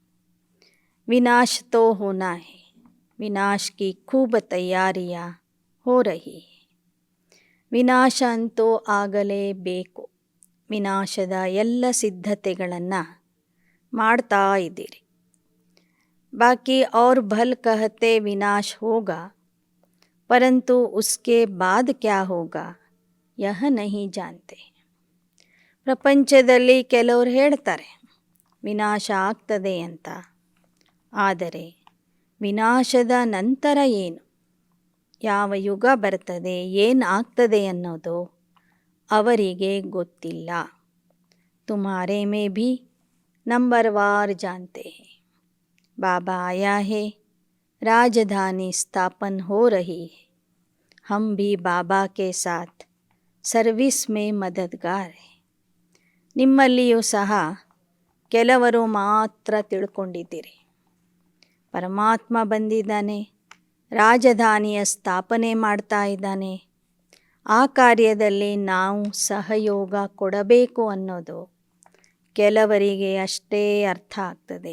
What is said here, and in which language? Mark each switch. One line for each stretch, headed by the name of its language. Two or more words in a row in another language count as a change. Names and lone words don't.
Hindi: विनाश तो होना है, विनाश की खूब तैयारियां हो रही है.
Kannada: ವಿನಾಶ ಅಂತೂ ಆಗಲೇಬೇಕು. ವಿನಾಶದ ಎಲ್ಲ ಸಿದ್ಧತೆಗಳನ್ನು ಮಾಡ್ತಾ ಇದ್ದೀರಿ.
Hindi: बाकी और भल कहते विनाश होगा, परंतु उसके बाद क्या होगा यह नहीं जानते.
Kannada: ಪ್ರಪಂಚದಲ್ಲಿ ಕೆಲವರು ಹೇಳ್ತಾರೆ ವಿನಾಶ ಆಗ್ತದೆ ಅಂತ. ಆದರೆ ವಿನಾಶದ ನಂತರ ಏನು, ಯಾವ ಯುಗ ಬರ್ತದೆ, ಏನು ಆಗ್ತದೆ ಅನ್ನೋದು ಅವರಿಗೆ ಗೊತ್ತಿಲ್ಲ.
Hindi: तुम्हारे में भी नंबरवार जानते है. बाबा आया है, राजधानी स्थापन हो रही है. हम भी बाबा के साथ सर्विस में मददगार है.
Kannada: ನಿಮ್ಮಲ್ಲಿಯೂ ಸಹ ಕೆಲವರು ಮಾತ್ರ ತಿಳ್ಕೊಂಡಿದ್ದೀರಿ, ಪರಮಾತ್ಮ ಬಂದಿದ್ದಾನೆ, ರಾಜಧಾನಿಯ ಸ್ಥಾಪನೆ ಮಾಡ್ತಾ ಇದ್ದಾನೆ, ಆ ಕಾರ್ಯದಲ್ಲಿ ನಾವು ಸಹಯೋಗ ಕೊಡಬೇಕು ಅನ್ನೋದು ಕೆಲವರಿಗೆ ಅಷ್ಟೇ ಅರ್ಥ ಆಗ್ತದೆ.